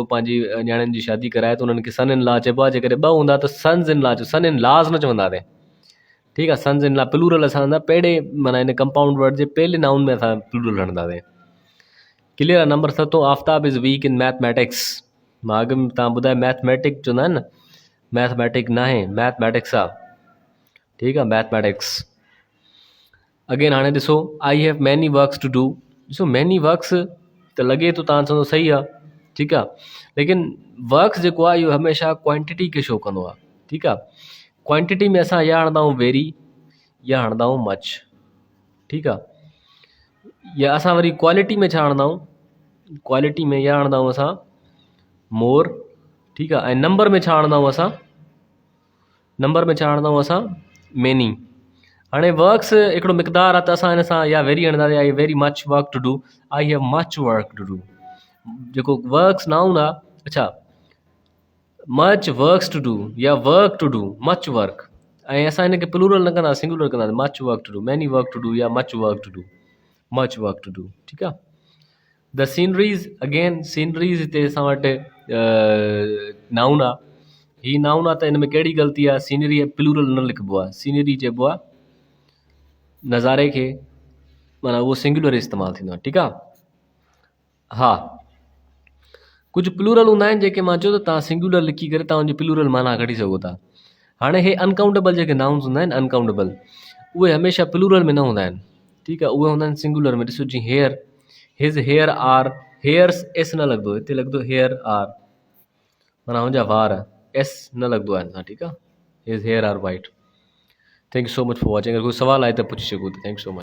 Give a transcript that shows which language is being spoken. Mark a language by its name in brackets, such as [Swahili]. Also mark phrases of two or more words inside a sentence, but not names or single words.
[Sindhi] पंहिंजी न्याणियुनि जी शादी कराए त उन्हनि खे [English] son in law [Sindhi] चइबो आहे जेकॾहिं ॿ हूंदा त [English] sons in law son in laws [Sindhi] न चवंदासीं ठीकु आहे [English] sons in law plural [Sindhi] असां पहिरें माना हिन [English] compound word [Sindhi] जे पहले नाउन में असां प्लूरल हणंदासीं क्लियर आहे नंबर 7 [English] Aftab is weak in mathematics [Sindhi] मां अॻु में तव्हां ॿुधायो मैथमेटिक चवंदा आहिनि न मैथमेटिक न आहे मैथमेटिक्स आहे ठीकु आहे मैथमेटिक्स अगेन हाणे ॾिसो [English] I have many works to do [Sindhi] ॾिसो [English] many works [Sindhi] त लॻे थो तव्हां चवंदो सही आहे ठीकु आहे लेकिन वर्क्स जेको आहे इहो हमेशह क्वांटिटी खे शो कंदो आहे ठीकु आहे क्वांटिटी में असां या हणंदा आहियूं वेरी या हणंदा आहियूं मच ठीकु आहे या असां वरी क्वालिटी में छा हणंदा आहियूं क्वालिटी में या हणंदा आहियूं असां मोर ठीकु आहे ऐं नंबर में छा हणंदा आहियूं असां नंबर में छा हणंदा आहियूं असां मेनी हाणे वर्क्स हिकिड़ो मिक़दार आहे त असां हिन सां या वेरी हणंदासीं [English] I very much work to do I have much work to do [Sindhi] जेको [English] works noun [Sindhi] आहे अच्छा [English] much works to do [Sindhi] या [English] work to do much work [Sindhi] ऐं असां हिनखे प्लूरल न कंदासीं सिंगुलर कंदासीं [English] much work to do many work to do [Sindhi] या [English] much work to do much work to do [Sindhi] ठीकु आहे [English] the sceneries again sceneries [Sindhi] हिते असां वटि नाउन आहे हीअ नाउन आहे त हिन में कहिड़ी ग़लती आहे सीनरी प्लूरल न लिखिबो आहे सीनरी चइबो आहे नज़ारे खे माना उहो सिंगुलर इस्तेमालु थींदो आहे ठीकु आहे हा कुझु प्लूरल हूंदा आहिनि जेके मां चयो त तव्हां सिंगुलर लिखी करे तव्हां उनजी प्लूरल माना कढी सघो था हाणे हे अनकाउंटेबल जेके नाउन्स हूंदा आहिनि अनकाउंटेबल उहे हमेशह प्लूरल में न हूंदा आहिनि ठीकु आहे उहे हूंदा आहिनि सिंगुलर में ॾिसो जीअं [English] hair his hair are hairs s [Sindhi] न लॻंदो हिते लॻंदो [English] hair are [Sindhi] माना हुनजा वार एस न लॻंदो आहे हिन सां ठीकु आहे [English] his hair are white thank you so much for watching [Sindhi] अगरि कोई सवाल आहे त पुछी सघो था [English] thank you so much